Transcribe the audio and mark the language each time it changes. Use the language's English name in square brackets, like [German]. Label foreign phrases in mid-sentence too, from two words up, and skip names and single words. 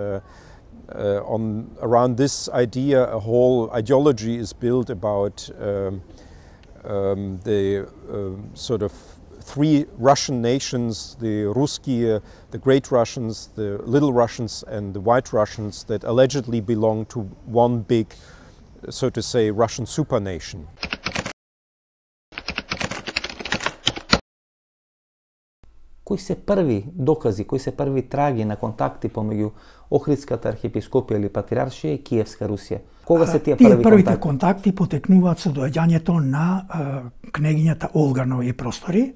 [English] around this idea, a whole ideology is built about the sort of three Russian nations: the Ruskие, the Great Russians, the Little Russians, and the White Russians, that allegedly belong to one big, so to say, Russian supernation. [Macedonian] Кои се први докази, кои се први траги на контакти помеѓу Охридската архиепископија или патриаршија и Киевска Русија? Кога се тие први првите контакти потекнуваат со доаѓањето на кнегињата Олга на овие простори.